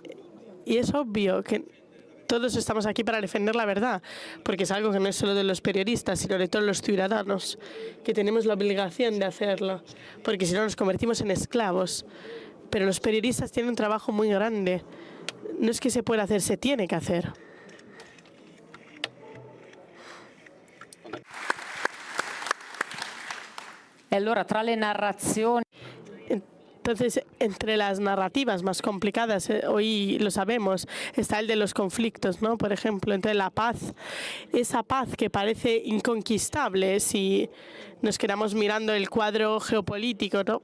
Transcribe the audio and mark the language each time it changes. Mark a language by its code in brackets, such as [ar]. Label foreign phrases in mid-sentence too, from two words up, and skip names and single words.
[es] Y es obvio que todos estamos aquí para defender la verdad, porque es algo que no es solo de los periodistas, sino de todos los ciudadanos, que tenemos la obligación de hacerlo, porque si no nos convertimos en esclavos. Pero los periodistas tienen un trabajo muy grande. No es que se pueda hacer, se tiene que hacer. [it] E allora tra le narrazioni. [es] Entonces, entre las narrativas más complicadas, hoy lo sabemos, está el de los conflictos, ¿no? Por ejemplo, entre la paz, esa paz que parece inconquistable si nos quedamos mirando el cuadro geopolítico, ¿no?